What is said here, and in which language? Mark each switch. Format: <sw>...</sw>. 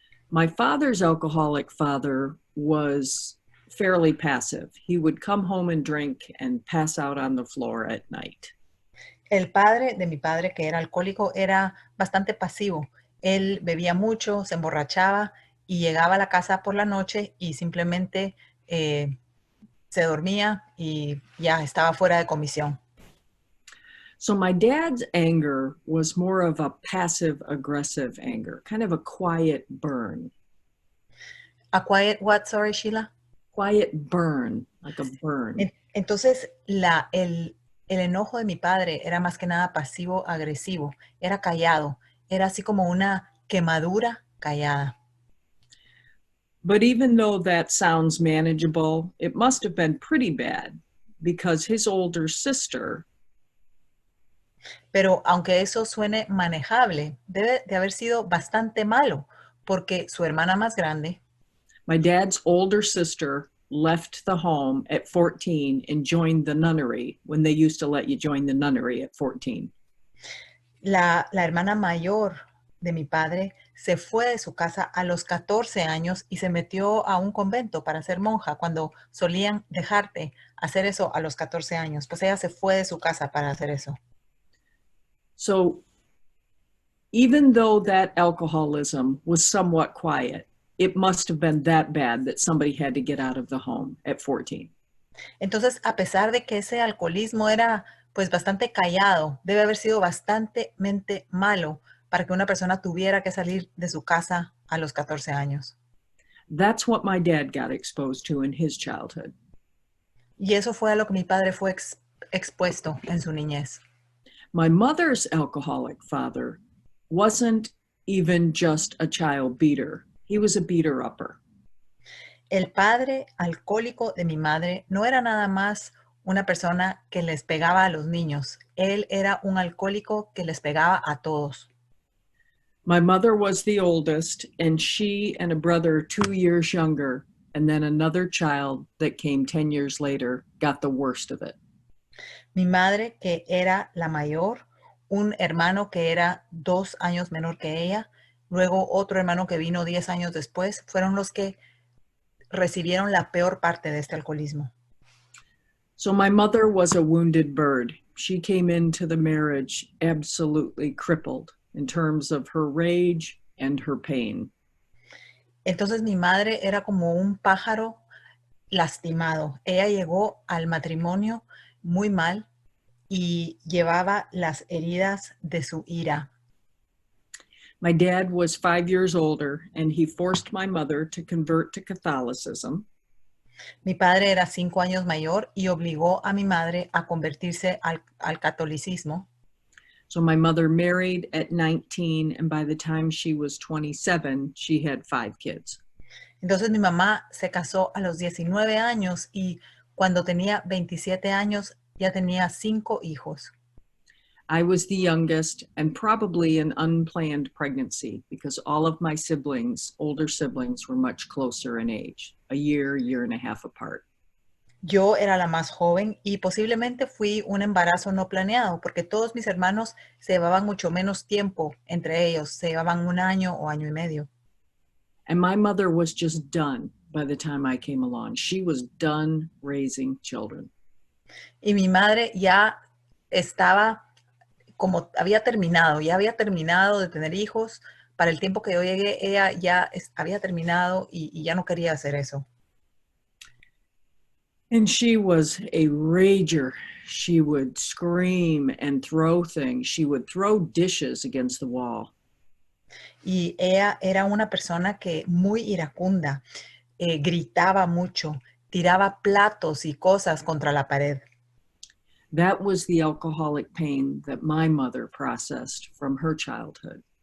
<en>My father's alcoholic father was fairly passive. He would come home and drink and pass out on the floor at night.</en> <es>El padre de mi padre, que era alcohólico, era bastante pasivo. Él bebía mucho, se emborrachaba y llegaba a la casa por la noche y simplemente se dormía y ya estaba fuera de comisión.</es> <en>So my dad's anger was more of a passive-aggressive anger, kind of a quiet burn. A quiet what, sorry, Sheila? Quiet burn, like a burn.</en> <es>Entonces, el enojo de mi padre era más que nada pasivo-agresivo, era callado, era así como una quemadura callada.</es> <en>But even though that sounds manageable, it must have been pretty bad because his older sister,</en> <es>Pero aunque eso suene manejable, debe de haber sido bastante malo, porque su hermana más grande,</es> <en>my dad's older sister, left the home at 14 and joined the nunnery when they used to let you join the nunnery at 14.</en> <es>la hermana mayor de mi padre, se fue de su casa a los 14 años y se metió a un convento para ser monja cuando solían dejarte hacer eso a los 14 años. Pues ella se fue de su casa para hacer eso.</es> <en>So even though that alcoholism was somewhat quiet, it must have been that bad that somebody had to get out of the home at 14.</en> <es>Entonces, a pesar de que ese alcoholismo era pues bastante callado, debe haber sido bastante malo para que una persona tuviera que salir de su casa a los 14 años.</es> <en>That's what my dad got exposed to in his childhood.</en> <es>Y eso fue a lo que mi padre fue expuesto en su niñez.</es> <en>My mother's alcoholic father wasn't even just a child beater. He was a beater-upper.</en> <es>El padre alcohólico de mi madre no era nada más una persona que les pegaba a los niños. Él era un alcohólico que les pegaba a todos.</es> <en>My mother was the oldest, and she and a brother 2 years younger, and then another child that came 10 years later, got the worst of it.</en> <es>Mi madre, que era la mayor, un hermano que era 2 años menor que ella, luego otro hermano que vino 10 años después, fueron los que recibieron la peor parte de este alcoholismo.</es> <en>So my mother was a wounded bird. She came into the marriage absolutely crippled in terms of her rage and her pain.</en> <es>Entonces mi madre era como un pájaro lastimado. Ella llegó al matrimonio muy mal y llevaba las heridas de su ira.</es> <en>My dad was 5 years older, and he forced my mother to convert to Catholicism.</en> <es>Mi padre era 5 años mayor y obligó a mi madre a convertirse al catolicismo.</es> <en>So my mother married at 19, and by the time she was 27, she had 5 kids.</en> <es>Entonces mi mamá se casó a los 19 años y cuando tenía 27 años ya tenía 5 hijos.</es> <en>I was the youngest and probably an unplanned pregnancy because all of my siblings, older siblings, were much closer in age, a year and a half apart.</en> <es>Yo era la más joven y posiblemente fui un embarazo no planeado porque todos mis hermanos se llevaban mucho menos tiempo entre ellos, se llevaban 1 año o año y medio.</es> <en>And my mother was just done by the time I came along. She was done raising children.</en> <es>Y mi madre ya estaba como había terminado de tener hijos. Para el tiempo que yo llegué, ella ya había terminado y ya no quería hacer eso.</es> <en>And she was a rager. She would scream and throw things. She would throw dishes against the wall.</en> <es>Y ella era una persona que muy iracunda, gritaba mucho, tiraba platos y cosas contra la pared.</es> <en>That was the alcoholic pain that my mother processed from her childhood.</en>